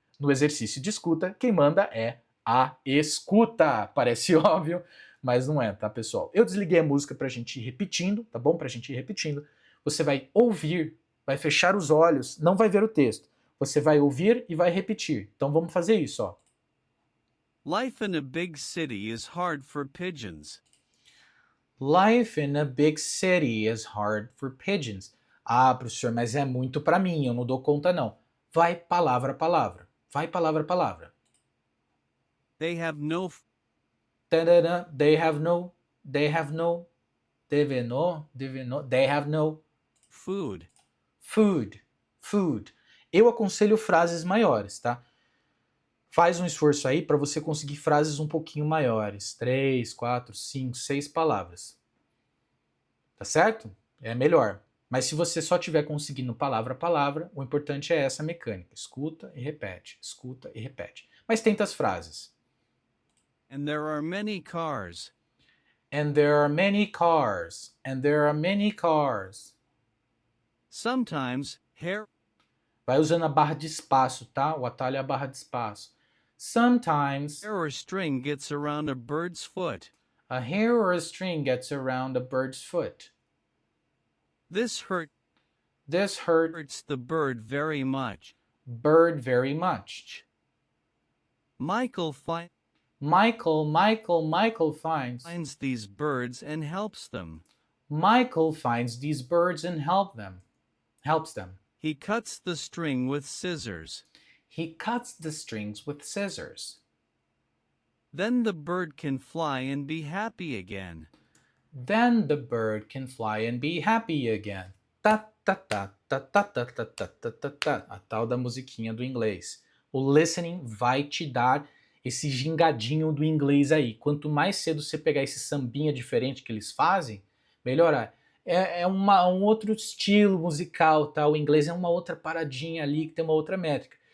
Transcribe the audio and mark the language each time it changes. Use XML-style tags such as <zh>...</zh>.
<pt>No exercício de escuta, quem manda é a escuta. Parece óbvio, mas não é, tá, pessoal? Eu desliguei a música pra gente ir repetindo, tá bom? Pra gente ir repetindo. Você vai ouvir, vai fechar os olhos, não vai ver o texto. Você vai ouvir e vai repetir. Então vamos fazer isso, ó.</pt> <en>Life in a big city is hard for pigeons. Life in a big city is hard for pigeons.</en> <pt>Ah, professor, mas é muito pra mim, eu não dou conta não. Vai palavra a palavra. Vai palavra a palavra.</pt> <en>They have no They have no, they have no, deve no, they have no food. food, food.</en> <pt>Eu aconselho frases maiores, tá? Faz um esforço aí para você conseguir frases um pouquinho maiores. 3, 4, 5, 6 palavras. Tá certo? É melhor. Mas se você só estiver conseguindo palavra a palavra, o importante é essa mecânica. Escuta e repete, escuta e repete. Mas tenta as frases.</pt> <en>And there are many cars. And there are many cars. And there are many cars. Sometimes hair.</en> <pt>Vai usando a barra de espaço, tá? O atalho é a barra de espaço.</pt> <en>Sometimes Hair or string gets around a bird's foot. a hair or a string gets around a bird's foot. This This hurts hurts the bird very much. bird very much. Michael Michael finds these birds and helps them. Michael finds these birds and helps them. He cuts the string with scissors. He cuts the strings with scissors. Then the bird can fly and be happy again. Then the bird can fly and be happy again. Ta ta ta ta ta ta ta ta ta ta ta.</en> <pt>A tal da musiquinha do inglês. O listening vai te dar esse gingadinho do inglês aí. Quanto mais cedo você pegar esse sambinha diferente que eles fazem, melhorar. É um outro estilo musical, tá? O inglês é uma outra paradinha ali que tem uma outra métrica.</pt>